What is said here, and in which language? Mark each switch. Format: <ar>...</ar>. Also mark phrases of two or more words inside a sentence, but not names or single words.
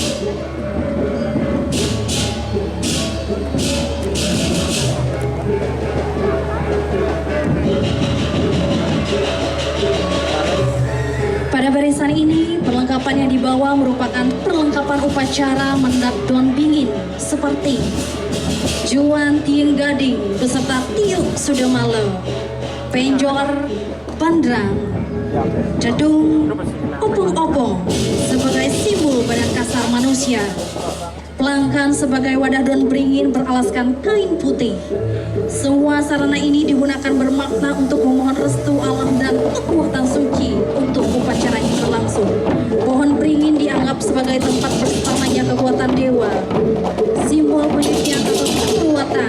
<id>Pada barisan ini, perlengkapan yang dibawa merupakan perlengkapan upacara</id> <ban>mendak don bingin</ban> <id>seperti juan tieng gading beserta tiuk sudamalo, penjor, bandrang, jadung, opong-opong sebagai simbol badan kasar manusia, pelangkan sebagai wadah don beringin beralaskan kain putih. Semua sarana ini digunakan bermakna untuk memohon restu alam dan kekuatan suci untuk upacara ini berlangsung. Pohon beringin dianggap sebagai tempat bersamanya kekuatan dewa, simbol penyucian atau kekuatan.</id>